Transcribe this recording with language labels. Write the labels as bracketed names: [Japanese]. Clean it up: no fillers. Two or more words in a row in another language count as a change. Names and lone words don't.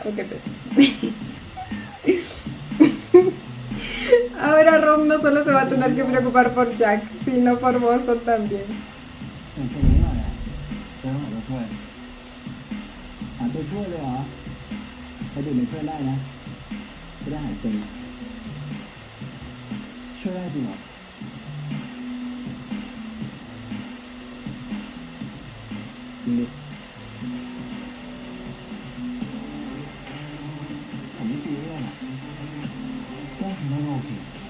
[Spanish] ¿O qué te... Ahora Ron no solo se va a tener que preocupar por Jack, sino por Boston también. [Thai] ส่งเสริมหน่อยอ่ะเดี๋ยวหาตัวช่วยหาตัวช่วยเลยเหรอไปดื่มเป็นเพื่อนได้นะจะได้หายเซ็งช่วยได้จริงเหรอจริงดิผมไม่ซีเรียสอ่ะแก้ฉันได้ก็โอเค